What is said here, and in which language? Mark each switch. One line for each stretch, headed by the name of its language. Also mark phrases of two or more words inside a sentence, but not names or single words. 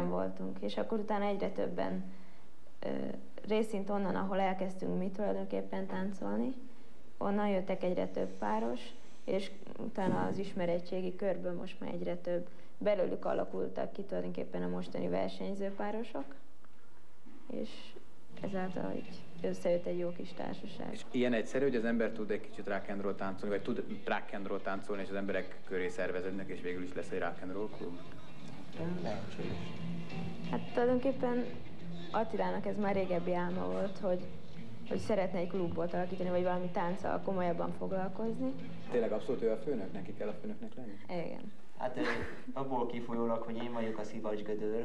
Hungarian: ketten voltunk, és akkor utána egyre többen részint onnan, ahol elkezdtünk mi tulajdonképpen táncolni, onnan jöttek egyre több páros, és utána az ismeretségi körből most már egyre több. Belőlük alakultak ki tulajdonképpen a mostani versenyzőpárosok, és ezáltal így összejött egy jó kis társaság. És ilyen egyszerű, hogy az ember tud egy kicsit rock and roll táncolni, vagy tud rock and roll táncolni, és az emberek köré szerveződnek, és végül is lesz egy rock and roll klub? Lehetséges. Hát tulajdonképpen Attilának ez már régebbi álma volt, hogy szeretne egy klubot alakítani, vagy valami tánccal komolyabban foglalkozni. Tényleg abszolút ő a főnök? Neki kell a főnöknek lenni? Igen. Hát abból kifolyólag, hogy én vagyok a szivacsgödör.